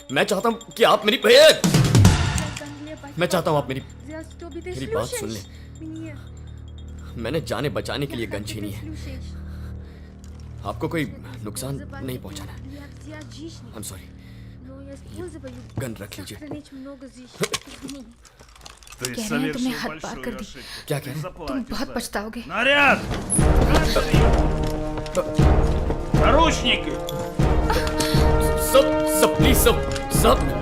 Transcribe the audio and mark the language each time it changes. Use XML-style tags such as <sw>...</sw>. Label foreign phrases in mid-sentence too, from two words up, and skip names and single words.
<hi>मैं चाहता हूँ कि आप मेरी मैं चाहता हूँ आप मेरी बात सुन लें। मैंने जाने बचाने के लिए गन छीनी है। आपको कोई नुकसान नहीं पहुंचाना है।</hi> <en>I'm sorry।</en> <hi>गन रख लीजिए।</hi> <ru>Ты</ru> <hi>कह रहे हैं तुमने</hi> <ru>совершил</ru> <hi>हद पार कर</hi> <ru>большую</ru> <hi>दी।</hi> <ru>ошибку.</ru> <hi>क्या कह रहे हैं? तुम</hi> <ru>Заплатишь</ru> <hi>बहुत</hi> <ru>за это.</ru> <hi>पछताओगे।</hi> <ru>Наряд! Наручники!</ru> <hi>सब प्लीज सब</hi>